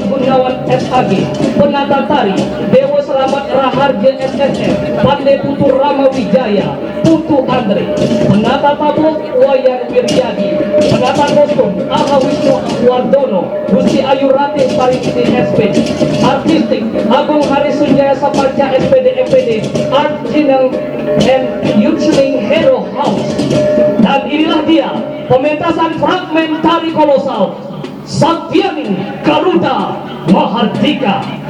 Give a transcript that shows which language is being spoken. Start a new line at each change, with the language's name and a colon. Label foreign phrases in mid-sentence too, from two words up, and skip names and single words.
Indonesian: Gunawan SAG, penata tari Dewa Selamat Raharja SSM, Pandai Putu Rama Wijaya, Putu Andre, penata tablo Wayan Wiryadi, penata kostum Aha Wisnu Wardono, Gusti Ayurati Pariniti SPD, artistik Agung Hari Sunjaya Saparca SPD MPD, Art Jenang and Youthling Hero House. Dan inilah dia pementasan fragmen tari kolosal Satyani Garuda Mahardika.